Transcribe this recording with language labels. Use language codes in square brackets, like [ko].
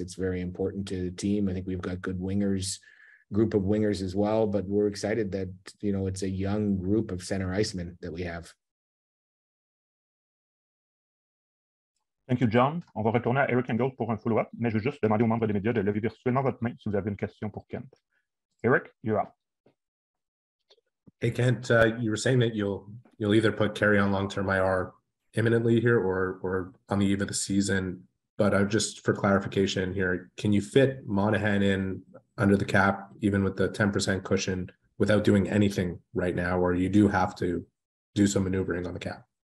[en] It's very important to the team. I think we've got good group of wingers as well, but we're excited that, it's a young group of center icemen that we have. Thank you, John. [fr] On va retourner à Eric Engel pour un follow-up, mais je veux juste demander aux membres des médias de lever virtuellement votre main si vous avez une question pour Kent. [en] Eric, you're up. Hey, Kent, you were saying that you'll either put Carey on long-term IR imminently here or on the eve of the season. But just for clarification here, can you fit Monahan in under the cap, even with the 10% cushion, without doing anything right now, or you do have to do some maneuvering on the cap?